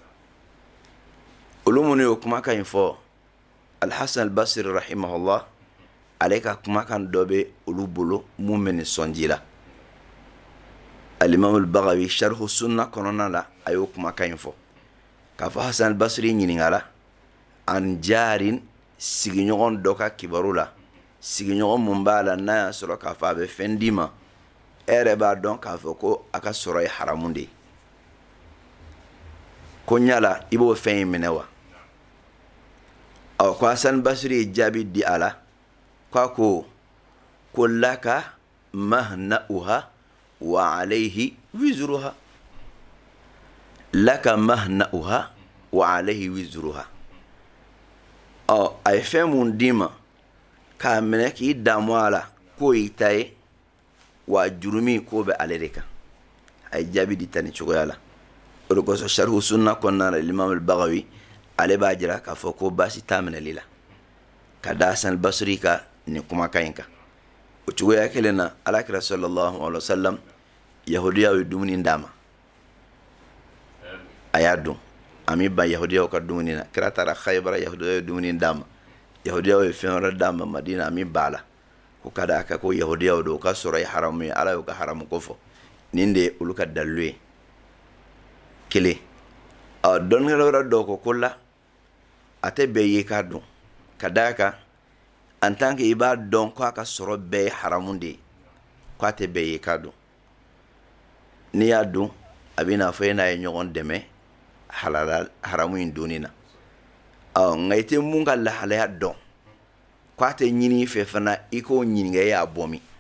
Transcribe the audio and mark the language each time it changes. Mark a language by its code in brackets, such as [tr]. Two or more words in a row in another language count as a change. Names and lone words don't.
[bm] olu minnu y'o kumakan in fɔ alhassan albasiri rahimahullah ale ka kumakan dɔ bɛ olu bolo mun bɛ nin sɔnji la alimamu bagawi sharhu sunna kɔnɔna la a y'o kumakan in fɔ k'a fɔ hassan albasiri ɲininkala an jarin sigiɲɔgɔn dɔ ka kibaru la sigiɲɔgɔn mun b'a la n'a y'a sɔrɔ k'a fɔ a bɛ fɛn d'i ma e yɛrɛ b'a dɔn k'a fɔ ko a ka sɔrɔ ye haramu de ye ko ɲala i b'o fɛn in minɛ wa ko hassan basiri ye jaabi di a la k'a ko [ar] لك مهنؤها وعليه وزرها لك مهنؤها وعليه وزرها [bm] a ye fɛn mun d'i ma k'a minɛ k'i damu a la k'o y'i ta ye wa jurumi k'o bɛ ale de kan a ye jaabi di ta ni cogoya la o de kosɔn sharhu sunna kɔnɔna la imam al-Bagawi ale b'a jira k'a fɔ ko baasi t'a minɛli la ka da Hasan al-Basri ka nin kumakan in kan o cogoya kelen na alakira [ar] صلى الله عليه وسلم [bm] yahudiyaw ye dumuni d'a ma a y'a dun a mi ban yahudiyaw ka dumuni na kira taara Khaybara yahudiyaw ye dumuni d'a ma yahudiyaw ye fɛn wɛrɛ d'a ma Madina a mi b'a la ko ka d'a kan ko yahudiyaw do ka sɔrɔ ye haramu ye ala y'o ka haramu ko fɔ nin de ye olu ka dalilu ye kelen dɔnnikɛla wɛrɛ dɔw ko la a tɛ bɛɛ ye k'a dun ka d'a kan [fr] en tant que [bm] i b'a dɔn ko a ka sɔrɔ bɛɛ ye haramu de ye ko a tɛ bɛɛ ye k'a dun n'i y'a dun a bɛ n'a fɔ e n'a ye ɲɔgɔn dɛmɛ haramu in donni na nka i tɛ mun ka lahalaya dɔn ko a tɛ ɲini i fɛ fana i k'o ɲininka e y'a bɔ min